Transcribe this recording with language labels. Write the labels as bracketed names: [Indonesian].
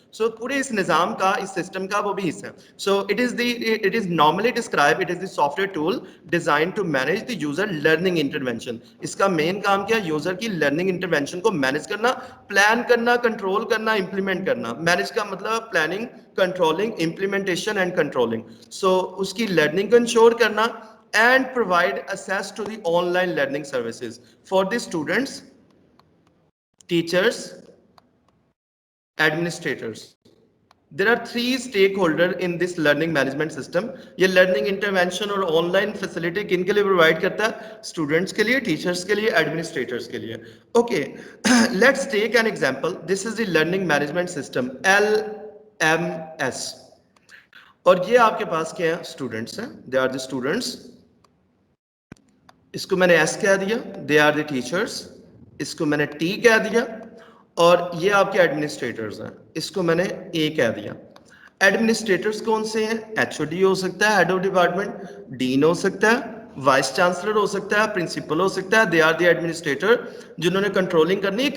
[Hindi] So पूरे इस निज़ाम का, इस system का वो भी हिस्सा है. [English] So it is normally described, it is the software tool designed to manage the user learning intervention. [Hindi] इसका main काम क्या है? User की learning intervention को manage करना, plan करना, control करना, implement करना. [English] Manage का मतलब planning, controlling, implementation and controlling. So [Hindi] उसकी learning को ensure करना [English] and provide access to the online learning services for the students, teachers, administrators. There are 3 stakeholders in this learning management system. [Hindi] ये learning intervention और online facility किन के लिए provide करता है? Students के लिए, teachers के लिए, administrators के लिए. [English] Okay, let's take an example. This is the learning management system, LMS. [Hindi] और ये आपके पास क्या है? Students हैं. [English] They are the students. [Hindi] इसको मैंने S कह दिया. [English] They are the teachers. [Hindi] इसको मैंने T कह दिया. और ये आपके एडमिनिस्ट्रेटर्स हैं, इसको मैंने ए कह दिया. एडमिनिस्ट्रेटर्स कौन से हैं? एचओडी हो सकता है, हेड ऑफ डिपार्टमेंट, डीन हो सकता है, वाइस चांसलर हो सकता है, प्रिंसिपल हो सकता है. [English] they are the administrator [Hindi] जिन्होंने कंट्रोलिंग करनी है.